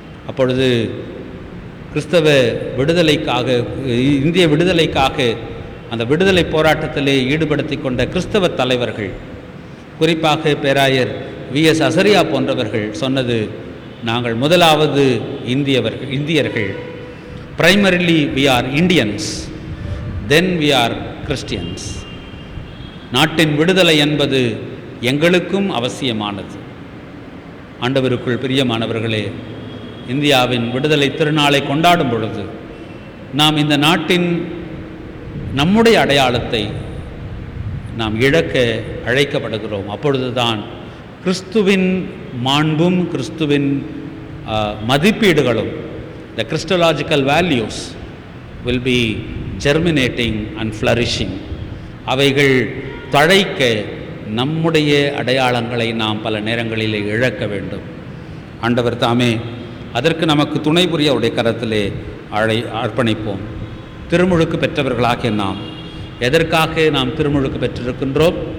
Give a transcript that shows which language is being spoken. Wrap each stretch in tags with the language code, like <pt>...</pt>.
<ta>அப்பொழுது கிறிஸ்தவ விடுதலைக்காக, இந்திய விடுதலைக்காக அந்த விடுதலை போராட்டத்திலே ஈடுபடுத்தி கொண்ட கிறிஸ்தவ தலைவர்கள், குறிப்பாக பேராயர் V.S. அசரியா போன்றவர்கள் சொன்னது, நாங்கள் முதலாவது இந்தியர்கள்,</ta> <en>primarily we are Indians, then we are Christians.</en> <ta>நாட்டின் விடுதலை என்பது எங்களுக்கும் அவசியமானது. ஆண்டவருக்குள் பிரியமானவர்களே, இந்தியாவின் விடுதலை திருநாளை கொண்டாடும் பொழுது நாம் இந்த நாட்டின் நம்முடைய அடையாளத்தை நாம் இழக்க அழைக்கப்படுகிறோம். அப்பொழுதுதான் கிறிஸ்துவின் மாண்பும் கிறிஸ்துவின் மதிப்பீடுகளும்,</ta> <en>the Christological values will be germinating and flourishing.</en> <ta>அவைகள் தழைக்க நம்முடைய அடையாளங்களை நாம் பல நேரங்களிலே இழக்க வேண்டும். ஆண்டவர் தாமே அதற்கு நமக்கு துணை புரிய அவருடைய கரத்திலே அர்ப்பணிப்போம். திருமுழுக்கு பெற்றவர்களாகிய நாம் எதற்காக நாம் திருமுழுக்கு பெற்றிருக்கின்றோம்?</ta>